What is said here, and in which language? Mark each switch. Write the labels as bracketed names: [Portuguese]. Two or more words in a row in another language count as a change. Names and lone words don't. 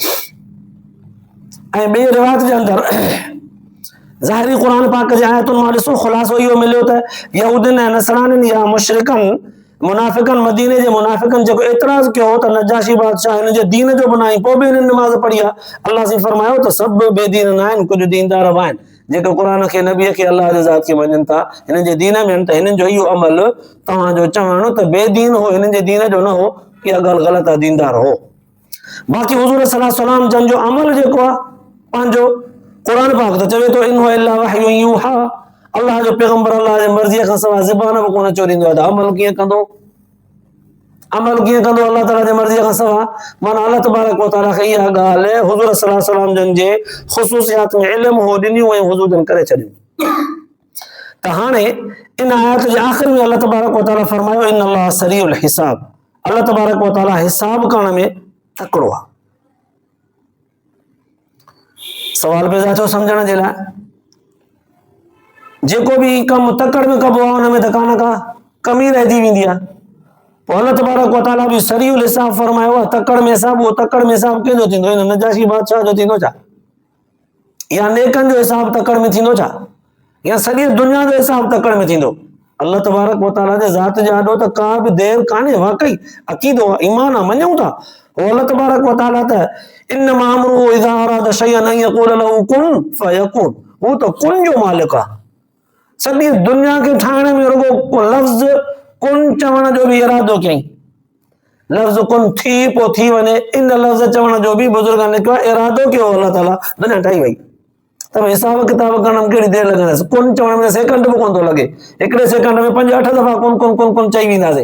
[Sindhi] ऐं ॿिए रिवायत जे अंदरि ज़ाहिरी क़ुरान पाक जे आयतुनि मां ॾिसो ख़ुलासो इहो मिलियो त यहूदियुनि ऐं नसरानियुनि या मुशरिकनि मुनाफ़िक़नि, मदीने जे मुनाफ़िक़नि जेको एतिराज़ कयो त नजाशी बादशाह हिन जे दीन जो बनाई, पोइ बि हिननि नमाज़ पढ़ी आहे, अल्लाह से फरमायो त सभु बेदीन न आहिनि, कुझु दीनदार बि आहिनि जेके क़ुरान खे, नबीअ खे, अल्लाह जे ज़ात खे मञनि था, हिननि जे दीन में आहिनि, त हिननि जो इहो अमल तव्हांजो चवणु त बेदीन हो, हिननि जे दीन जो न हो, इहा ॻाल्हि ग़लति आहे, दीनदार हो। बाक़ी हुज़ूर [Arabic] صلى الله عليه وسلم [Sindhi] जन जो अमल जेको आहे पंहिंजो क़ुरान पाक त चवे थो [Arabic] إن هو إلا وحي يوحى, [Sindhi] अल्लाह जो पैगंबर अल्लाह जे मर्ज़ीअ खां सवाइ ज़बान बि कोन चोरींदो आहे, त अमल कीअं कंदो? अमल कीअं कंदो अल्लाह ताला जे मर्ज़ीअ खां सवाइ? माना [Arabic] الله تبارك وتعالى [Sindhi] खे इहा ॻाल्हि हुज़ूर [Arabic] صلى الله عليه وسلم [Sindhi] जन जे ख़ुसूसियात में इल्म हो ॾिनियूं ऐं हुज़ूर जन करे छॾियूं। त हाणे इन आयत जे आख़िर में [Arabic] الله تبارك وتعالى [Sindhi] फरमायो [Arabic] إن الله سريع الحساب, الله تبارك وتعالى [Sindhi] हिसाब करण में तकड़ो आहे। सवाल पैदा थियो सम्झण जे लाइ, जेको बि कमु तकड़ में कबो आहे हुन में त का न का कमी रहिजी वेंदी आहे, पोइ [Arabic] الله تبارك وتعالى [Sindhi] बि [Arabic] سريع الحساب [Sindhi] फरमायो आहे, तकड़ में हिसाब, उहो तकड़ में हिसाब कंहिंजो थींदो? हिन नजाशी बादशाह जो थींदो छा? या नेकनि जो हिसाब तकड़ में थींदो छा? या सॼी दुनिया जो हिसाब तकड़ में थींदो? [Arabic] الله تبارك وتعالى [Sindhi] जे ज़ात जे आॾो त का बि देर कान्हे, वाकई अक़ीदो आहे, ईमान आहे, मञूं था। [Arabic] हो الله تبارك وتعالى त إنما أمره إذا أراد شيئا أن يقول له كن فيكون, [Sindhi] हू त कुन जो मालिक आहे। सॼी दुनिया खे ठाहिण में रुगो लफ़्ज़ कुन चवण जो बि इरादो कयईं, लफ़्ज़ कुन थी पोइ थी वञे, इन लफ़्ज़ चवण जो बि बुज़ुर्गनि लिखियो आहे, इरादो कयो अल्लाह ताला, दुनिया ठाही वई। त हिसाब किताब करण में केॾी देरि लॻंदसि? कुन चवण में सेकंड बि कोन थो लॻे, हिकिड़े सेकंड में 5-8 दफ़ा कुन कुन कुन कुन चई वेंदासीं।